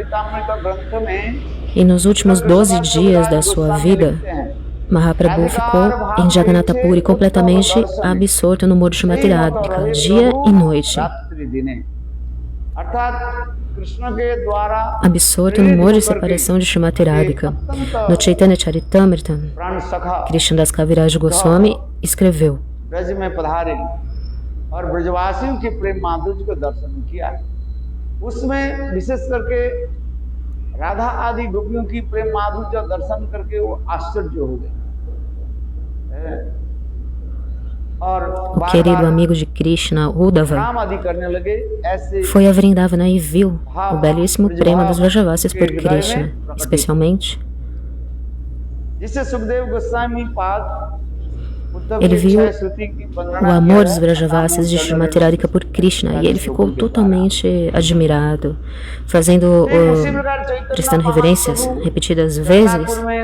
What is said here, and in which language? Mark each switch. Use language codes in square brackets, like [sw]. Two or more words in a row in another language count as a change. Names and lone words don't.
[pt] E nos últimos 12 dias da sua vida, Mahaprabhu ficou em Jagannatha Puri completamente absorto no Muro Srimati Radhika, dia e noite. Absorto no muro de separação de Srimati Radhika. No Chaitanya Charitamrita, Krishnadas Kaviraj Goswami escreveu: [hi] राधा आदि गोपियों की प्रेम माधुर्य का दर्शन करके वो आश्चर्य हो गए। [pt] O querido amigo de Krishna, Uddhava, foi a Vrindavana e viu o belíssimo prema dos Vrajavasis por Krishna, especialmente. Ele viu o amor dos Vrajavasis de Srimati Radhika por Krishna e ele ficou totalmente admirado, prestando reverências repetidas vezes.